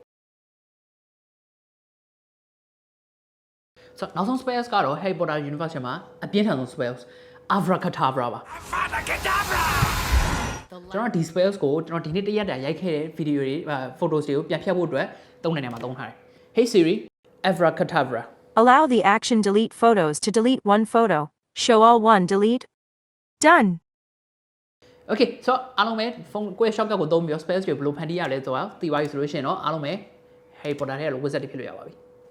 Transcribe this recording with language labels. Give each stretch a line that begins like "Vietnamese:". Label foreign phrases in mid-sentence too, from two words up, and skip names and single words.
Burmese: ဆိုတော့နောက်ဆုံး space ကတော့ Harry Potter Universe မှာအပြင်းထန်ဆုံး space Abracadabra ပါ Abracadabra ကျွန်တော်ဒီ spells ကိုကျွန်တော်ဒီနေ့တရက်တာရိုက်ခဲ့တဲ့ video တွေ photos တွေကိုပြန်ဖြတ်ဖို့အတွက်သုံးနေမှာသုံးထားတယ် Hey Siri Abracadabra
English: Allow the action delete photos to delete one photo Show all one delete Done
Burmese: Okay ဆိုတော့အားလုံးပဲ
English: phone quick shortcut
Burmese: ကိုသုံးပြီးတော့ spells တွေဘယ်လိုဖန်တီးရလဲဆိုတော့သိပါပြီဆိုလို့ရှိရင်တော့အားလုံးပဲ Harry Potter ထဲက wizard တွေဖြစ်လို့ရပါပြီ